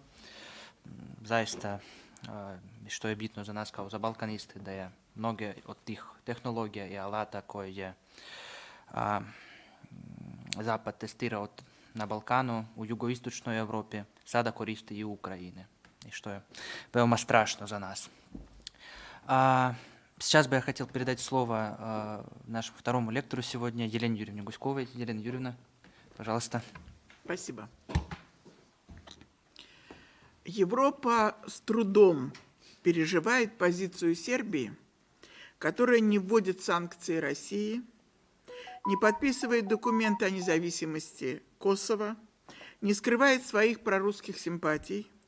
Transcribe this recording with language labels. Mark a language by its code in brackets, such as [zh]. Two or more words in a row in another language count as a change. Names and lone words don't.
[hr] Zaista, što je bitno za nas kao za Balkaniste, da je mnoge od tih tehnologija i alata koje je Zapad testirao na Balkanu, u jugoistočnoj Europi, sada koristi i u Ukrajini, i što je veoma strašno za nas. [ru] Сейчас бы я хотел передать слово нашему второму лектору сегодня, Елене Юрьевне Гуськовой. Елена Юрьевна, пожалуйста. Спасибо. Европа с трудом переживает позицию Сербии, которая не вводит санкции России, не подписывает документы о независимости Косово, не скрывает своих прорусских симпатий.